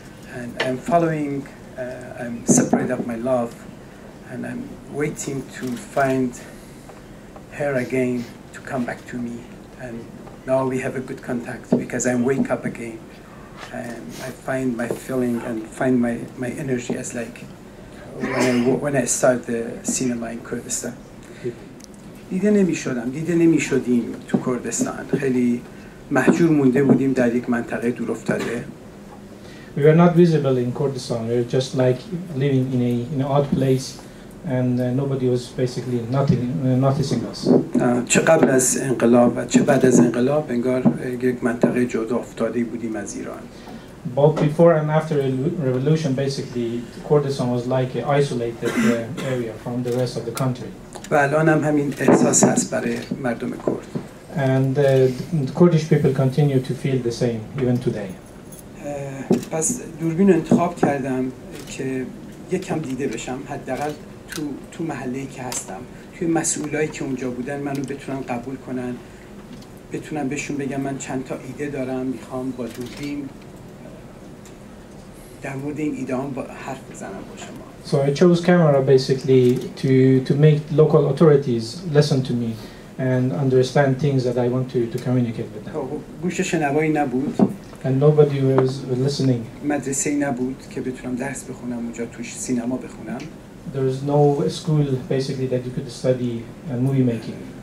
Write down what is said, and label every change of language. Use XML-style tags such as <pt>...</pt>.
<en>And I'm following. I'm separate of my love, and I'm waiting to find her again to come back to me. And now we have a good contact, because I wake up again, and I find my feeling and find my energy as like when I start the cinema in Kurdistan.</en> <fa>دیده نمی‌شدیم تو کردستان. خیلی محجور مونده بودیم در یک منطقه دور افتاده.</fa> <en>We were not visible in Kurdistan. We were just like living in an odd place, and nobody was basically noticing us.</en> <fa>چه قبل از انقلاب و چه بعد از انقلاب انگار یک منطقه جدا افتاده بودیم از ایران.</fa> <en>Both before and after the revolution, basically, Kurdistan was like an isolated area from the rest of the country.</en> <fa>و الان هم همین احساس هست برای مردم کرد.</fa> <en>And the Kurdish people continue to feel the same even today.</en> <fa>پس دوربین انتخاب کردم که یکم دیده بشم، حداقل تو محله‌ای که هستم، توی مسئولایی که اونجا بودن منو بتونن قبول کنن، بتونن بهشون بگم من چند تا ایده دارم، میخوام با دوربین در مورد این ایده‌ام حرف بزنم با شما.</fa> <en>So I chose camera basically to make local authorities listen to me and understand things that I want to communicate with them.</en> <fa>گوش شنوایی نبود.</fa> <en>and nobody was listening.</en> <fa>مدرسه‌ای نبود که بتونم درس بخونم اونجا توش سینما بخونم.</fa> <en>There was no school basically that you could study movie making.</en>